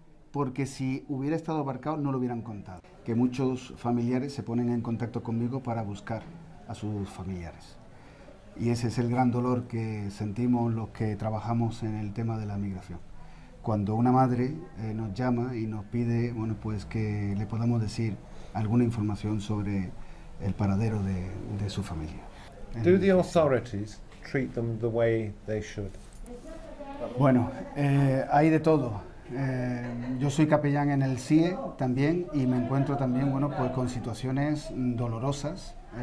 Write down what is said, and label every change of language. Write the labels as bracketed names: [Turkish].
[Spanish] Porque si hubiera estado abarcado no lo hubieran contado. Que muchos familiares se ponen en contacto conmigo para buscar a sus familiares. Y ese es el gran dolor que sentimos los que trabajamos en el tema de la migración. Cuando una madre nos llama y nos pide, bueno, pues que le podamos decir alguna información sobre el paradero de su familia. [English] Do the authorities treat them the way they should? [Spanish] Bueno, hay de todo. Yo soy capellán en el CIE también y me encuentro también, bueno, pues con situaciones dolorosas.